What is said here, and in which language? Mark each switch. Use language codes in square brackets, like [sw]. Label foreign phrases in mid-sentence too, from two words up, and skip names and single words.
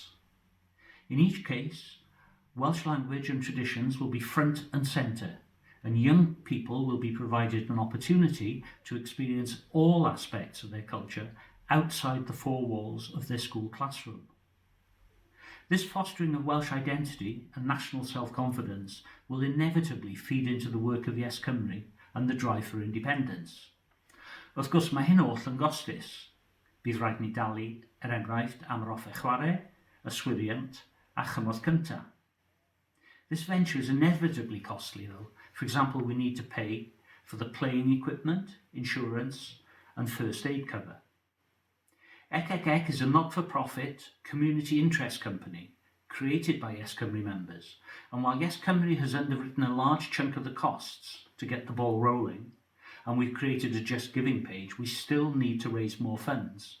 [en] In each case, Welsh language and traditions will be front and centre, and young people will be provided an opportunity to experience all aspects of their culture outside the 4 walls of their school classroom. This fostering of Welsh identity and national self-confidence will inevitably feed into the work of ICEC Cymru and the drive for independence. [cy] Wrth gwrs, mae hyn oll yn gostus. Bydd rhaid ni dalu, enghraifft, am yr offer chwarae, yswiriant a chymorth cynta. [en] This venture is inevitably costly though. For example, we need to pay for the playing equipment, insurance and first aid cover. ECEC is a not-for-profit community interest company created by ICEC Cymru members, and while ICEC Cymru has underwritten a large chunk of the costs to get the ball rolling, and we've created a Just Giving page, we still need to raise more funds.